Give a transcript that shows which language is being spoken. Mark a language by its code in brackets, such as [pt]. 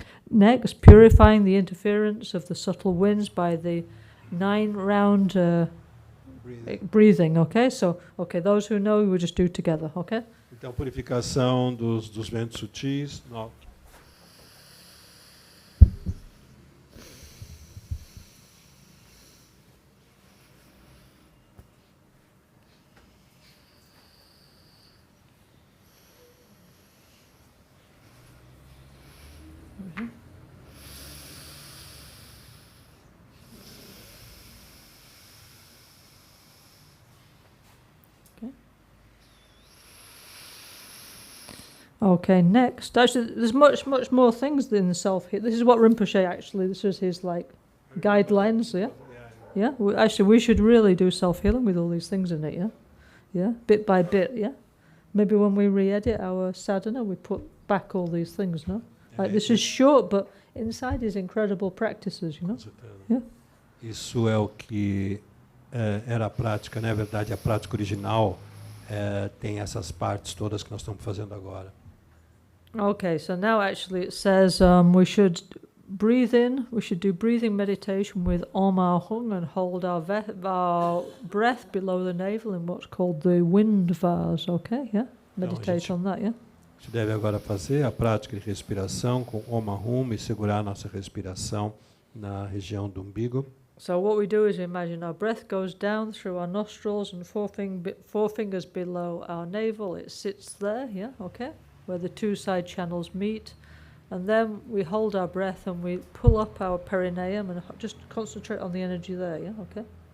[en] Next, purifying the interference of the subtle winds by the 9-round breathing. Okay, so those who know, we'll just do together. Okay. [pt] Então, purificação dos ventos sutis. [en] Okay, next. Actually, there's much more things in the self-heal. This is what Rinpoche actually, this is his like guidelines, yeah? Yeah, actually we should really do self-healing with all these things in it, yeah? Yeah, bit by bit, yeah? Maybe when we re-edit our sadhana, we put back all these things, no? Like this is short, but inside is incredible practices, you know? Yeah. [pt] Isso é o que era a prática, na verdade a prática original tem essas partes todas que nós estamos fazendo agora. [en] Okay, so now actually it says we should breathe in, we should do breathing meditation with Om Ahung and hold our breath below the navel in what's called the wind vase, okay? Yeah? Meditate on that, yeah? [pt] A gente deve agora fazer a prática de respiração com Om Ahum e segurar a nossa respiração na região do umbigo. [en] So what we do is imagine our breath goes down through our nostrils and four fingers below our navel. It sits there, yeah, okay, where the two side channels meet. And then we hold our breath and we pull up our perineum and just concentrate on the energy there, yeah, okay?